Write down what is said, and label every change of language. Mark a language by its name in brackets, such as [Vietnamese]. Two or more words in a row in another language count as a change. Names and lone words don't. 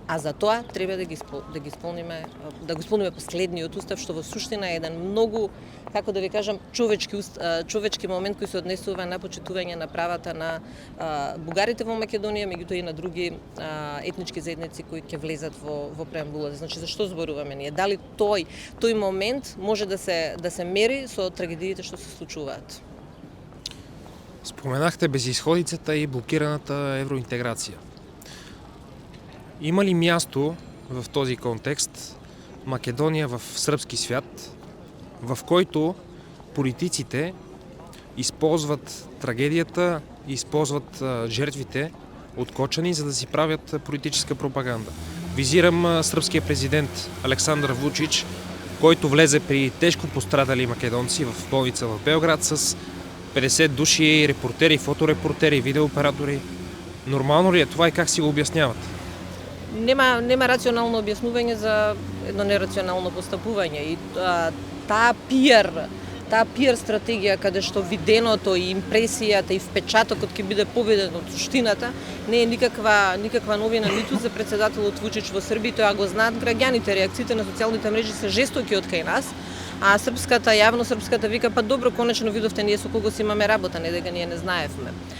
[Macedonian] А за тоа треба да го исполниме последниот устав, што во суштина е еден многу, како да ви кажам, човечки момент кој се однесува на почитување на правата на бугарите во Македонија, меѓутоа и на други етнички заедници кои ќе влезат во преамбулата. Значи, зашто зборуваме ние? Дали тој момент може да се мери со трагедиите што се случуваат? Споменахте безисходицата и блокираната евроинтеграција. [Bulgarian] Има ли място в този контекст Македонија в српски свят, в којто политиците използват трагедијата, използват жертвите од Кочани за да си правят политическа пропаганда? Визирам српският президент Александар Вучич, който влезе при тежко пострадали македонци в болница в Белград с 50 души репортери, фоторепортери, видеооператори. Нормално ли е това и как си го обясняват? [Macedonian] Нема рационално објаснување за едно нерационално постапување и таа пиар стратегија каде што виденото и импресијата и впечатокот ќе биде победен од суштината не е никаква новина ниту за председателот Вучич во Србија, тоа го знаат граѓаните, реакциите на социјалните мрежи се жестоки од кај нас, а српската вика па добро, конечно видовте ние со кого си имаме работа, не дека ние не знаевме.